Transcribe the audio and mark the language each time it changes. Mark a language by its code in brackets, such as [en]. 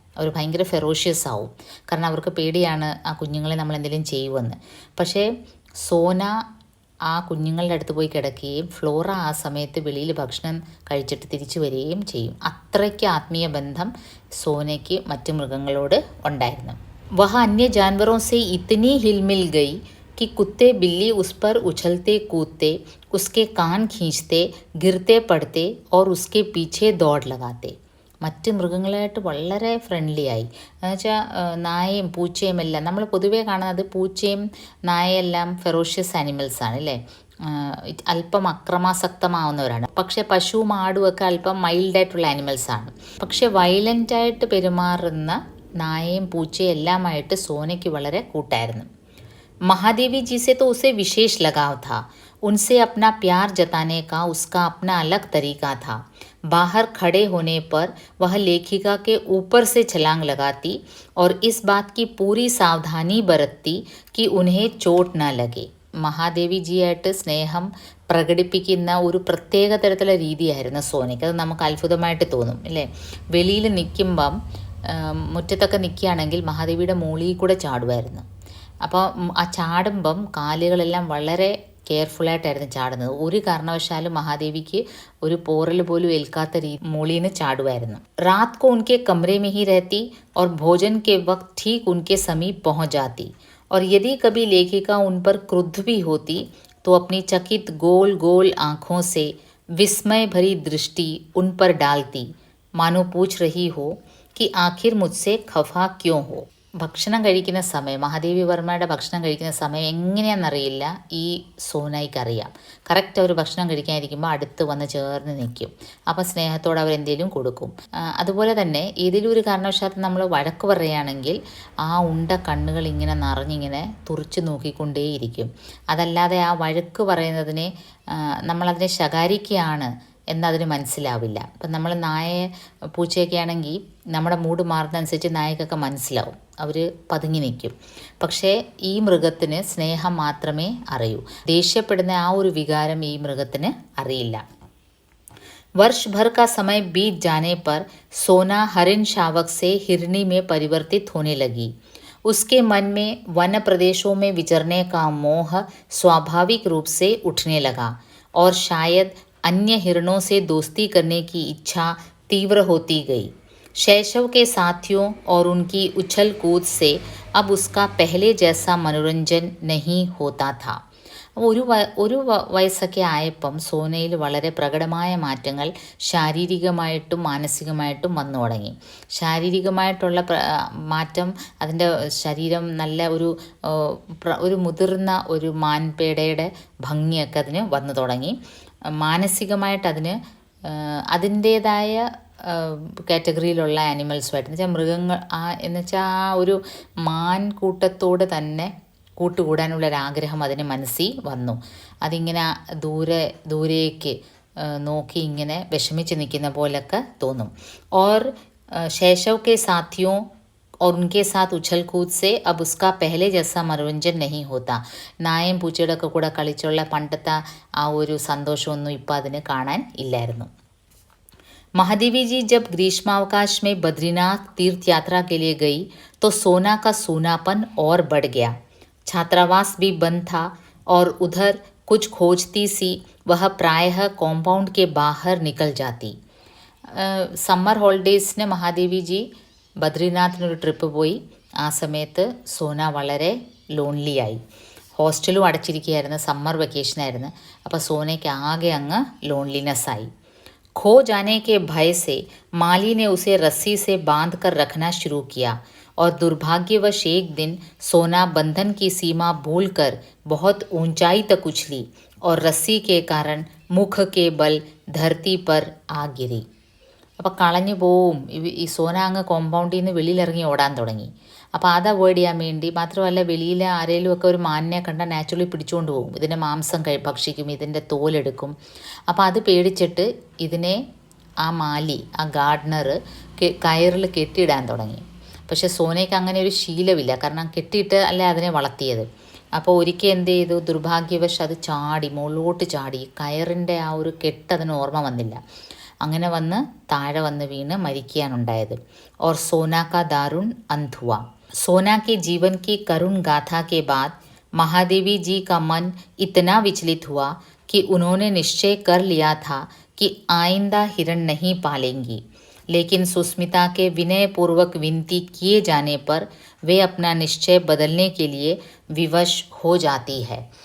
[ml] അവർ ഭയങ്കര ഫെറോഷ്യസ് ആവും. കാരണം അവർക്ക് പേടിയാണ് ആ കുഞ്ഞുങ്ങളെ നമ്മൾ എന്തെങ്കിലും ചെയ്യുമെന്ന്. പക്ഷേ സോന ആ കുഞ്ഞുങ്ങളുടെ അടുത്ത് പോയി കിടക്കുകയും ഫ്ലോറ ആ സമയത്ത് വെളിയിൽ ഭക്ഷണം കഴിച്ചിട്ട് തിരിച്ചു വരികയും ചെയ്യും. അത്രയ്ക്ക് ആത്മീയ ബന്ധം സോനയ്ക്ക് മറ്റു മൃഗങ്ങളോട് ഉണ്ടായിരുന്നു. [hi] वह अन्य जानवरों से इतनी हिल मिल गई कि कुत्ते बिल्ली उस पर उछलते कूदते, उसके कान खींचते, गिरते पड़ते और उसके पीछे दौड़ लगाते. [ml] മറ്റ് മൃഗങ്ങളായിട്ട് വളരെ ഫ്രണ്ട്ലി ആയി. എന്നുവെച്ചാൽ നായയും പൂച്ചയും എല്ലാം നമ്മൾ പൊതുവേ കാണുന്നത് പൂച്ചയും നായയെല്ലാം ഫെറോഷ്യസ് ആനിമൽസാണ് അല്ലേ, അല്പം അക്രമാസക്തമാവുന്നവരാണ്. പക്ഷേ പശുവും ആടുമൊക്കെ അല്പം മൈൽഡായിട്ടുള്ള ആനിമൽസാണ്. പക്ഷേ വയലൻ്റായിട്ട് പെരുമാറുന്ന നായയും പൂച്ചയും എല്ലാമായിട്ട് സോനയ്ക്ക് വളരെ കൂട്ടായിരുന്നു. [hi] महादेवी जी से तो उसे विशेष लगाव था. उनसे अपना प्यार जताने का उसका अपना अलग तरीका था. बाहर खड़े होने पर वह लेखिका के ऊपर से छलांग लगाती और इस बात की पूरी सावधानी बरतती कि उन्हें चोट न लगे. [ml] മഹാദേവി ജിയായിട്ട് സ്നേഹം പ്രകടിപ്പിക്കുന്ന ഒരു പ്രത്യേക തരത്തിലുള്ള രീതിയായിരുന്നു സോനയ്ക്ക്. അത് നമുക്ക് അത്ഭുതമായിട്ട് തോന്നും അല്ലേ. വെളിയിൽ നിൽക്കുമ്പം മുറ്റത്തൊക്കെ നിൽക്കുകയാണെങ്കിൽ മഹാദേവിയുടെ മുകളിൽ കൂടെ ചാടുമായിരുന്നു. അപ്പോൾ ആ ചാടുമ്പം കാലുകളെല്ലാം വളരെ കെയർഫുള്ളായിട്ടായിരുന്നു ചാടുന്നത്. ഒരു കാരണവശാലും മഹാദേവിക്ക് ഒരു പോറൽ പോലും ഏൽക്കാത്ത രീതി മുകളിൽ നിന്ന് ചാടുമായിരുന്നു. [hi] रात को उनके कमरे में ही रहती और भोजन के वक्त ठीक उनके समीप पहुंच जाती. और यदि कभी लेखिका उन पर क्रुद्ध भी होती तो अपनी चकित गोल गोल आँखों से विस्मय भरी दृष्टि उन पर डालती, मानो पूछ रही हो कि आखिर मुझसे खफा क्यों हो. [ml] ഭക്ഷണം കഴിക്കുന്ന സമയം, മഹാദേവി വർമ്മയുടെ ഭക്ഷണം കഴിക്കുന്ന സമയം എങ്ങനെയാണെന്നറിയില്ല, ഈ സോനയ്ക്കറിയാം. കറക്റ്റ് അവർ ഭക്ഷണം കഴിക്കാനിരിക്കുമ്പോൾ അടുത്ത് വന്ന് ചേർന്ന് നിൽക്കും. അപ്പോൾ സ്നേഹത്തോടെ അവരെന്തെങ്കിലും കൊടുക്കും. അതുപോലെ തന്നെ ഏതെങ്കിലും ഒരു കാരണവശാലും നമ്മൾ വഴക്ക് പറയുകയാണെങ്കിൽ ആ ഉണ്ട കണ്ണുകൾ ഇങ്ങനെ നിറഞ്ഞിങ്ങനെ തുറിച്ച് നോക്കിക്കൊണ്ടേയിരിക്കും. അതല്ലാതെ ആ വഴക്ക് പറയുന്നതിനെ നമ്മളതിനെ ശകാരിക്കുകയാണ് എന്നതിന് മനസ്സിലാവില്ല. ഇപ്പം നമ്മൾ പൂച്ചയൊക്കെ ആണെങ്കിൽ നമ്മുടെ മൂഡ് മാറുന്നതനുസരിച്ച് നായക്കൊക്കെ മനസ്സിലാവും, അവർ പതുങ്ങി നിൽക്കും. പക്ഷേ ഈ മൃഗത്തിന് സ്നേഹം മാത്രമേ അറിയൂ. ദേഷ്യപ്പെടുന്ന ആ ഒരു വികാരം ഈ മൃഗത്തിന് അറിയില്ല. [hi] वर्ष भर का समय बीत जाने पर सोना हरिण शावक से हिरनी में परिवर्तित होने लगी. उसके मन में वन प्रदेशों में विचरने का मोह स्वाभाविक रूप से उठने लगा और शायद अन्य हिरणों से दोस्ती करने की इच्छा तीव्र होती गई. शैशव के साथियों और उनकी उछल कूद से अब उसका पहले जैसा मनोरंजन नहीं होता था. [ml] ഒരു വയസ്സൊക്കെ ആയപ്പം സോനയിൽ വളരെ പ്രകടമായ മാറ്റങ്ങൾ ശാരീരികമായിട്ടും മാനസികമായിട്ടും വന്നു തുടങ്ങി. ശാരീരികമായിട്ടുള്ള മാറ്റം, അതിൻ്റെ ശരീരം നല്ല ഒരു മുതിർന്ന ഒരു മാൻപേടയുടെ ഭംഗിയൊക്കെ അതിന് വന്നു തുടങ്ങി. മാനസികമായിട്ട് അതിൻ്റേതായ കാറ്റഗറിയിലുള്ള ആനിമൽസുമായിട്ട് എന്നുവെച്ചാൽ മൃഗങ്ങൾ എന്നുവെച്ചാൽ ആ ഒരു മാൻകൂട്ടത്തോട് തന്നെ കൂട്ടുകൂടാനുള്ളൊരാഗ്രഹം അതിന് മനസ്സിൽ വന്നു. അതിങ്ങനെ ദൂരേക്ക് നോക്കി ഇങ്ങനെ വിഷമിച്ച് നിൽക്കുന്ന പോലൊക്കെ തോന്നും. [hi] और शैशव के साथियों और उनके साथ उछल कूद से अब उसका पहले जैसा मनोरंजन नहीं होता. [ml] നായയും പൂച്ചയുടെ ഒക്കെ കൂടെ കളിച്ചുള്ള പണ്ടത്തെ ആ ഒരു സന്തോഷമൊന്നും ഇപ്പം അതിന് കാണാൻ ഇല്ലായിരുന്നു. [hi] महादेवी जी जब ग्रीष्मावकाश में बद्रीनाथ तीर्थ यात्रा के लिए गई तो सोना का सूनापन और बढ़ गया. छात्रावास भी बंद था और उधर कुछ खोजती सी वह प्रायः कॉम्पाउंड के बाहर निकल जाती. [ml] സമ്മർ ഹോളിഡേയ്സിന് മഹാദേവി ജി ബദ്രിനാഥിനൊരു ട്രിപ്പ് പോയി. ആ സമയത്ത് സോന വളരെ ലോൺലിയായി. ഹോസ്റ്റലും അടച്ചിരിക്കുകയായിരുന്നു, സമ്മർ വെക്കേഷനായിരുന്നു. അപ്പോൾ സോനയ്ക്ക് ആകെ അങ്ങ് ലോൺലിനെസ്സായി. [hi] खो जाने के भय से माली ने उसे रस्सी से बांध कर रखना शुरू किया और दुर्भाग्यवश एक दिन सोना बंधन की सीमा भूलकर बहुत ऊंचाई तक उछली और रस्सी के कारण मुख के बल धरती पर आ गिरी. [ml] അപ്പോൾ കളഞ്ഞു പോവും. ഈ സോന അങ്ങ് കോമ്പൗണ്ടിൽ നിന്ന് വെളിയിലിറങ്ങി ഓടാൻ തുടങ്ങി. അപ്പോൾ അത് അവോയ്ഡ് ചെയ്യാൻ വേണ്ടി, മാത്രമല്ല വെളിയിൽ ആരെങ്കിലും ഒക്കെ ഒരു മാനിനെ കണ്ടാൽ നാച്ചുറലി പിടിച്ചുകൊണ്ട് പോകും, ഇതിൻ്റെ മാംസം ഭക്ഷിക്കും, ഇതിൻ്റെ തോലെടുക്കും. അപ്പോൾ അത് പേടിച്ചിട്ട് ഇതിനെ ആ മാലി, ആ ഗാർഡനർ കയറിൽ കെട്ടിയിടാൻ തുടങ്ങി. പക്ഷേ സോനയ്ക്ക് അങ്ങനെ ഒരു ശീലമില്ല, കാരണം കെട്ടിയിട്ട് അല്ലേ അതിനെ വളർത്തിയത്. അപ്പോൾ ഒരിക്കൽ എന്ത് ചെയ്തു, ദുർഭാഗ്യവശ് അത് ചാടി, മുകളിലോട്ട് ചാടി. കയറിൻ്റെ ആ ഒരു കെട്ട് അതിന് ഓർമ്മ വന്നില്ല. അങ്ങനെ വന്ന് താഴെ വന്ന് വീണ് മരിക്കുകയാണുണ്ടായത്. [hi] और सोना का दारुण अंत हुआ. सोना के जीवन की करुण गाथा के बाद महादेवी जी का मन इतना विचलित हुआ कि उन्होंने निश्चय कर लिया था कि आइंदा हिरण नहीं पालेंगी. लेकिन सुस्मिता के विनयपूर्वक विनती किए जाने पर वे अपना निश्चय बदलने के लिए विवश हो जाती है.